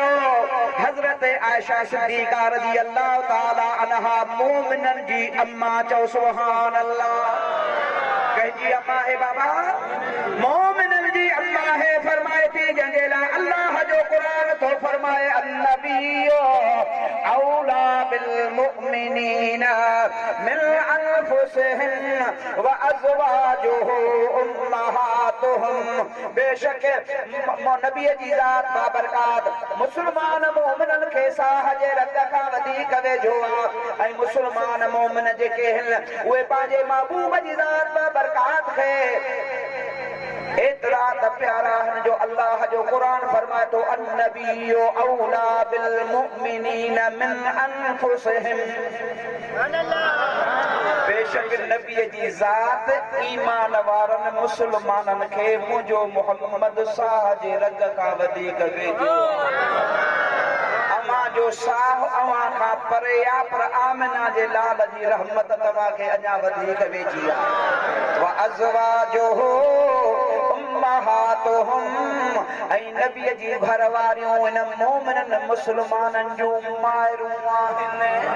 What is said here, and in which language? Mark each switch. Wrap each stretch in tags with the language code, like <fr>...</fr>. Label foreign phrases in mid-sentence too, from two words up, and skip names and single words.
<sd>हज़रत आयशा सिद्दीक़ा</sd> <ar>رضي الله تعالى عنها</ar> <sd>मोमिननि जी अम्मा चओ</sd> <ar>سبحان الله</ar> <sd>कंहिंजी अम्मा है बाबा मोमिननि जी अम्मा है फरमाए थी जंहिंजे लाइ अल्लाह जो क़ुरान तो फरमाए</sd> <ar>النبي أولى بالمؤمنين من أنفسهم وأزواجه أمهاتهم</ar> <sd>बेशक नबी जी ज़ात बाबरकात मुस्लमान मोमिननि खे साह जे रत खां वधीक वेझो आहे ऐं मुस्लमान मोमिन जेके आहिनि उहे पंहिंजे महबूब जी ज़ात बाबरकात खे एतिरा त प्यारा आहिनि जो अल्लाह जो क़ुरान फरमाए थो</sd> <ar>النبي أولى بالمؤمنين من أنفسهم</ar> <sd>बेशक नबी जी ज़ात ईमान वारनि मुस्लमाननि खे मुंहिंजो मोहम्मद साह जे रग खां वधीक वेझो अमा जो साह अवां खां परे आहे पर आमिना जे लाल जी रहमत तव्हांखे अञा वधीक वेझी आहे</sd> <ar>وأزواجه أمهاتهم</ar> <sd>ऐं नबीअ जी घर वारियूं इन मोमिननि मुस्लमाननि जूं माइरूं आहिनि</sd>